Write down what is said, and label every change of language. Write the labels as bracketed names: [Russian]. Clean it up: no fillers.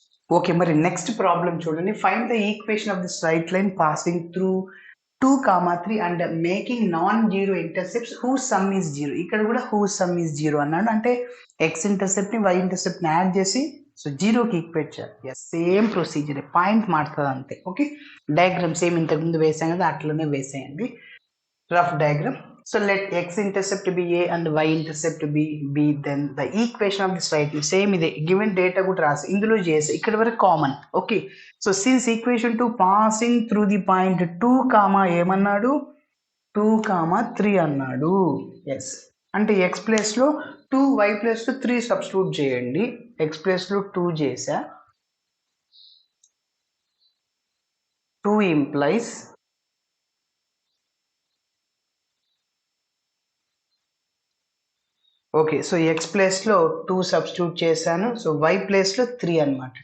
[English] okay, [Telugu] మరి next problem చూడండి. [English] Find the equation of the straight line passing through 2, 3 and making non zero intercepts whose sum is 0. [Telugu] ఇక్కడ కూడా who some is 0 అన్నాడు, అంటే X ఇంటర్సెప్ట్ని why ఇంటర్సెప్ట్ని add చేసి so 0కి equate చేయాలి. Yes, same procedure, point మారుతుంది అంతే. ఓకే, డయాగ్రామ్ సేమ్ ఇంతకుముందు వేసాం కదా, అట్లనే వేసేయండి rough diagram. [English] So let x intercept be a and y intercept be b, then the equation of the straight line same ide given data [Telugu] కూడా రాసి ఇందులో చేసి ఇక్కడ వరకు common. [English] okay, so since equation 2 passing through the point 2, [Telugu] ఏమన్నాడు 2, 3 అన్నాడు. Yes, అంటే X ప్లేస్లో 2, వై ప్లేస్లో 3 సబ్స్టిట్యూట్ చేయండి. ఎక్స్ ప్లేస్లో 2 చేసా, 2 ఇంప్లైస్ ఓకే, సో ఎక్స్ ప్లేస్లో 2 సబ్స్టిట్యూట్ చేశాను, సో వై ప్లేస్లో 3 అనమాట.